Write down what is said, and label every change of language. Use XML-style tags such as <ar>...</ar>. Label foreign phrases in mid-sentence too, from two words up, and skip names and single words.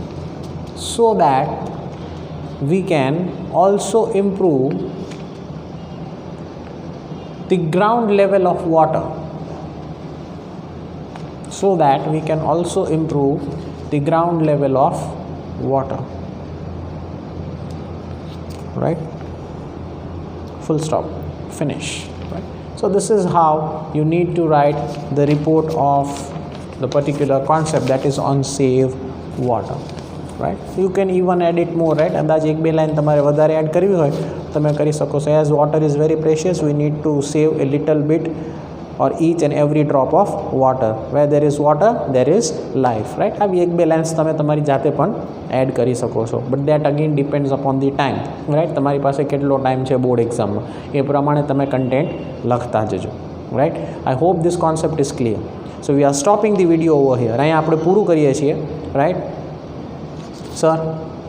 <en>the ground level of water, right? Full stop, finish, right? So this is how you need to write the report of the particular concept that is on save water, right? You can even add it more, right?</en> <gu>અંદાજ એક બે લાઇન તમારે વધારે એડ કરવી હોય તમે કરી શકો છો.</gu> <en>As water is very precious, we need to save a little bit or each and every drop of water. Where there is water, there is life, right?</en> <gu>અબ એક બે લાઇન્સ તમે તમારી જાતે પણ એડ કરી શકો છો,</gu> <en>but that again depends upon the time, right?</en> <gu>તમારી પાસે કેટલો ટાઈમ છે બોર્ડ એક્ઝામનો એ પ્રમાણે તમે કન્ટેન્ટ લખતા જજો, right?</gu> <en>I hope this concept is clear. So we are stopping the video over here.</en> <gu>અહીંયા આપણે પૂરું કરીએ છીએ,</gu> <en>right? Sir?</en>